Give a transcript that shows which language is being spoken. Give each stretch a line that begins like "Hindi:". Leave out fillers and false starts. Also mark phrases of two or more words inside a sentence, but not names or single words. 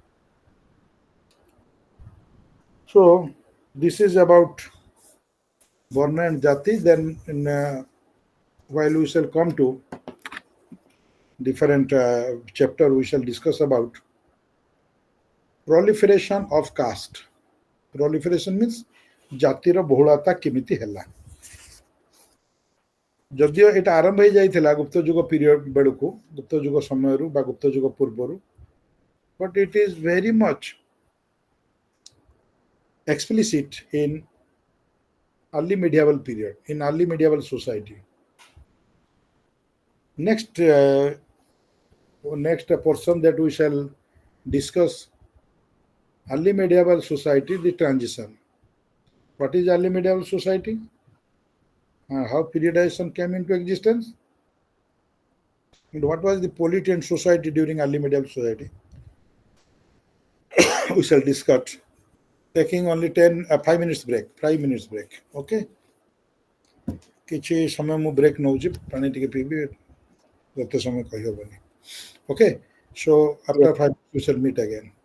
English: So this is about Varna and Jati. Then while we shall come to different chapter, we shall discuss about proliferation of caste. Proliferation means
Odia: ଜାତିର ବହୁଳତା କେମିତି ହେଲା। ଯଦିଓ এটা ଆରମ୍ଭ ହେଇଯାଇଥିଲା ଗୁପ୍ତ ଯୁଗ ପିରିୟଡ ବେଳକୁ, ଗୁପ୍ତ ଯୁଗ ସମୟରୁ ବା ଗୁପ୍ତ ଯୁଗ ପୂର୍ବରୁ,
English: but it is very much explicit in early medieval period, in early medieval society. Next portion that we shall discuss, early medieval society, the transition. What is early medieval society? How periodization came into existence? And what was the polity and society during early medieval society? We shall discuss. Taking only 5 minutes break. 5 minutes break. Okay?
Odia: କିଛି ସମୟ ମୁଁ ବ୍ରେକ୍ ନେଉଛି, ପାଣି ଟିକେ ପିଇବି, ଯେତେ ସମୟ କହିହେବନି.
English: Okay? So after 5 minutes we shall meet again.